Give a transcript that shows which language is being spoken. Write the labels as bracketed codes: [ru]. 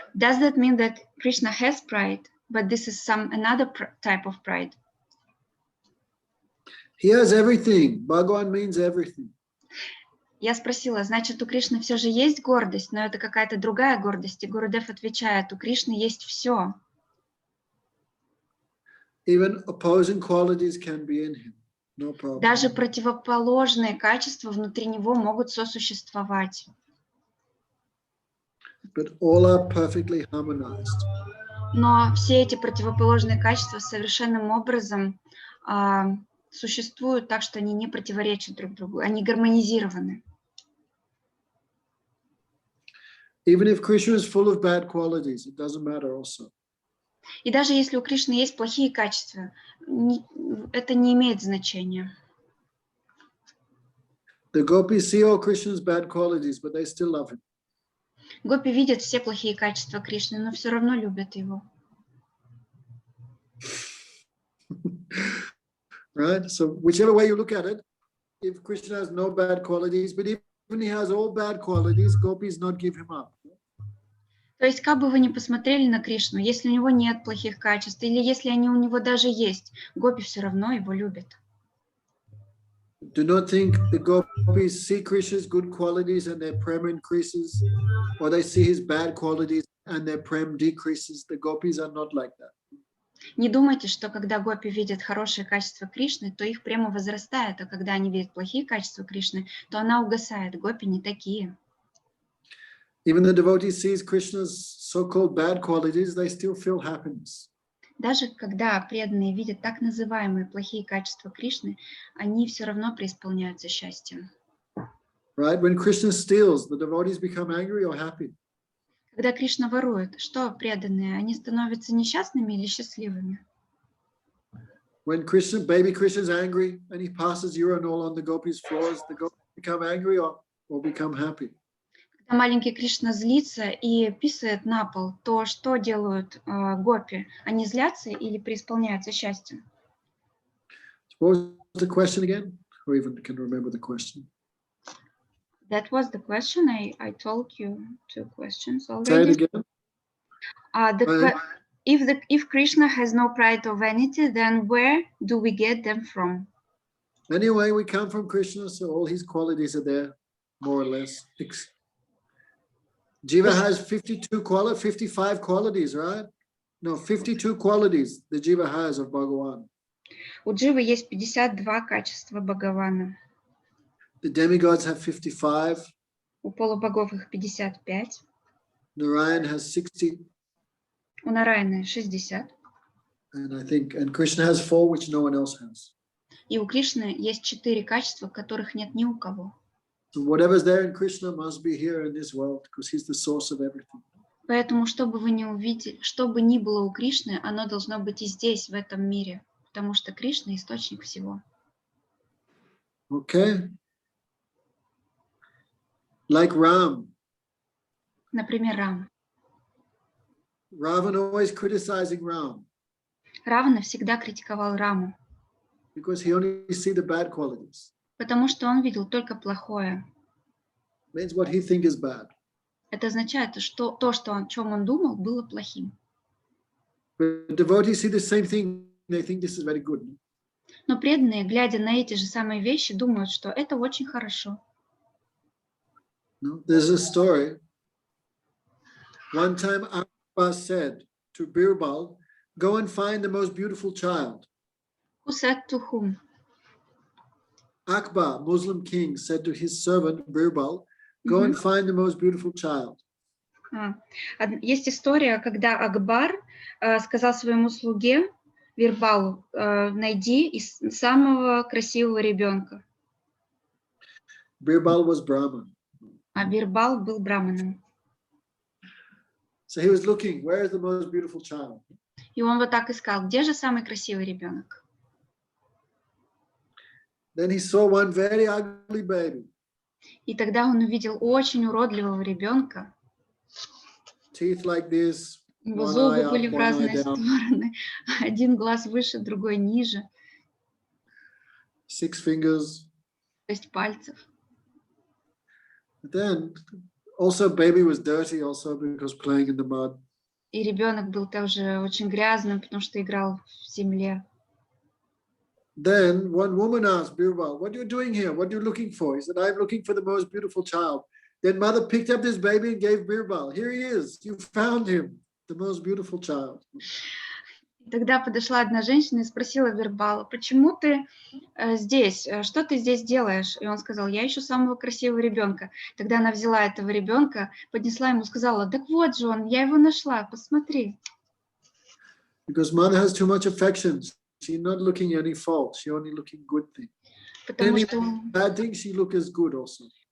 [en] Does that mean that Krishna has pride, but this is another type of pride? He has everything. Bhagavan means everything. [ru] Я спросила, значит, у Кришны все же есть гордость, но это какая-то другая гордость. И Гурудев отвечает, у Кришны есть все. [en] Even opposing qualities can be in him. No problem. [ru] Даже противоположные качества внутри него могут сосуществовать. [en] But all are perfectly harmonized. [ru] Но все эти противоположные качества совершенным образом существуют так, что они не противоречат друг другу, они гармонизированы. [en] Even if Krishna is full of bad qualities, it doesn't matter also. [ru] И даже если у Кришны есть плохие качества, это не имеет значения. [en] The gopis see all Krishna's bad qualities, but they still love him. [ru] Гопи видят все плохие качества Кришны, но все равно любят его. [en] Right? So whichever way you look at it, if Krishna has no bad qualities, but even he has all bad qualities, gopis not give him up. [ru] То есть, как бы вы ни посмотрели на Кришну, если у него нет плохих качеств, или если они у него даже есть, гопи все равно его любят. [en] Do not think the gopis see Krishna's good qualities and their prem increases, or they see his bad qualities and their prem decreases. The gopis are not like that. [ru] Не думайте, что когда гопи видят хорошие качества Кришны, то их прямо возрастает, а когда они видят плохие качества Кришны, то она угасает. Гопи не такие. [en] Even the devotee sees Krishna's so-called bad qualities, they still feel happiness. [ru] Даже когда преданные видят так называемые плохие качества Кришны, они все равно преисполняются счастьем. [en] Right? When Krishna steals, the devotees become angry or happy. [ru] Когда Кришна ворует, что преданные, они становятся несчастными или счастливыми? [en] When baby Krishna is angry and he passes urinal on the gopis' floors, the gopis become angry or become happy. [ru] Когда маленький Кришна злится и писает на пол, то что делают гопи? Они злятся или преисполняются счастьем? [en] What was the question again? Who even can remember the question? That was the question. I told you two questions already. Say it again. If Krishna has no pride or vanity, then where do we get them from? Anyway, we come from Krishna, so all his qualities are there, more or less. Jiva has 55 qualities, right? No, 52 qualities the Jiva has of Bhagavan. [ru] У Дживы есть 52 качества Бхагавана. [en] The demigods have 55. [ru] У полубогов их 55. [en] Narayan has 60. [ru] У Нараяны 60. [en] And Krishna has 4, which no one else has. [ru] И у Кришны есть 4 качества, которых нет ни у кого. [en] So whatever's there in Krishna must be here in this world, because he's the source of everything. [ru] Поэтому, что бы вы ни увидели, что бы ни было у Кришны, оно должно быть и здесь, в этом мире, потому что Кришна — источник всего. [en] Okay. Like Ram. [ru] Например, Рама. [en] Ravan always criticizing Ram. [ru] Равана всегда критиковал Раму, [en] because he only see the bad qualities. [ru] потому что он видел только плохое. [en] Means what he think is bad. [ru] Это означает, что то, о чем он думал, было плохим. [en] But devotees see the same thing, they think this is very good. [ru] Но преданные, глядя на эти же самые вещи, думают, что это очень хорошо. [en] No? There's a story. One time Akbar said to Birbal, go and find the most beautiful child. Who said to whom? Akbar, Muslim king, said to his servant Birbal, Go and find the most beautiful child. [ru] Есть история, когда Акбар сказал своему слуге Бирбалу: найди самого красивого ребенка. [en] Birbal was Brahman. [ru] А Бирбал был браманом. [en] So he was looking, where is the most beautiful child? [ru] И он вот так искал, где же самый красивый ребенок. [en] Then he saw one very ugly baby. [ru] И тогда он увидел очень уродливого ребенка. [en] Teeth like this, [ru] Его [en] one eye [ru] зубы [en] up, [ru] были в [en] one eye [ru] разные [en] down, [ru] стороны. Один глаз выше, другой ниже. [en] 6 fingers. [ru] 6 пальцев. [en] But then also baby was dirty also because playing in the mud. [ru] И ребенок был тоже очень грязным, потому что играл в земле. [en] Then one woman asked Birbal, what are you doing here? What are you looking for? He said, I'm looking for the most beautiful child. Then mother picked up this baby and gave Birbal. Here he is. You found him, the most beautiful child. [ru] Тогда подошла одна женщина и спросила Бирбала: почему ты здесь? Что ты здесь делаешь? И он сказал: я ищу самого красивого ребенка. Тогда она взяла этого ребенка, поднесла ему, сказала: так вот же он, я его нашла, посмотри. [en] Because mother has too much affection. She's not looking at any faults. She's only looking good things. [ru] Потому [en] Bad things she look as good also.